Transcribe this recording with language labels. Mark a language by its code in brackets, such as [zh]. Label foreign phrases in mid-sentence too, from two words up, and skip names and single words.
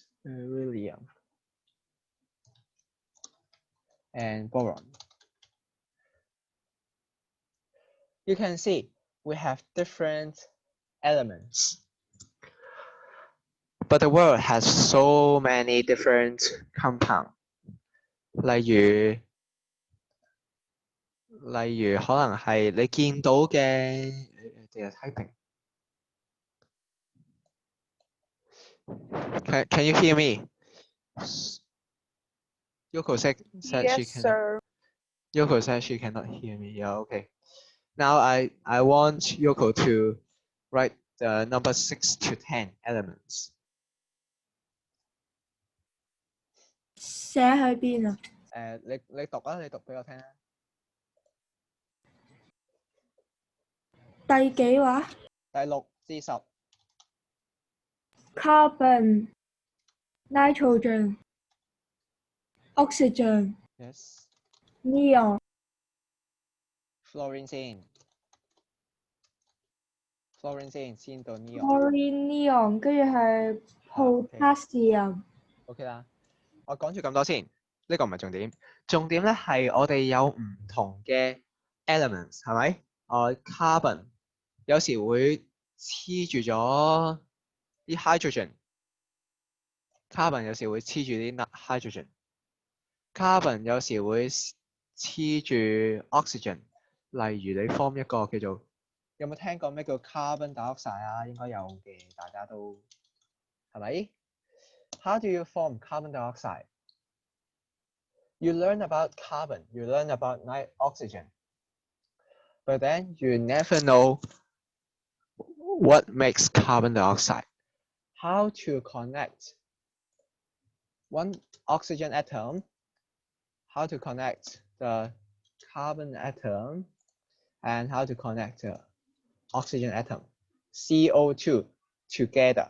[en] Beryllium and boron. You can see we have different elements, but the world has so many different compounds. [yue] 例如可能係你見到嘅 typing. [en] Can you hear me? Yoko said she can. Sir. Yoko said she cannot hear me. Yeah, okay. Now I want Yoko to write the number 6 to 10 elements. [yue] 寫喺邊啊？你讀啊，你讀俾我聽啊。第幾話？第6至10。 [en] Carbon, nitrogen, oxygen, Yes. neon, [yue] Fluorine 先到 neon。 [en] chlorine, neon， [yue] 跟住係 potassium。 OK 啦，我講住咁多先，呢個唔係重點。重點咧係我哋有唔同嘅 elements 係咪？carbon 有時會黐住咗啲 hydrogen。carbon 有時會黐住啲 hydrogen。carbon 有時會黐住 oxygen。例如你 form 一個叫做，有冇聽過咩叫 [en] carbon dioxide [yue] 啊？應該有嘅，大家都係咪？ [en] How do you form carbon dioxide? You learn about carbon, you learn about oxygen, but then you never know what makes carbon dioxide. How to connect one oxygen atom, how to connect the carbon atom, and how to connect the oxygen atom, CO2, together.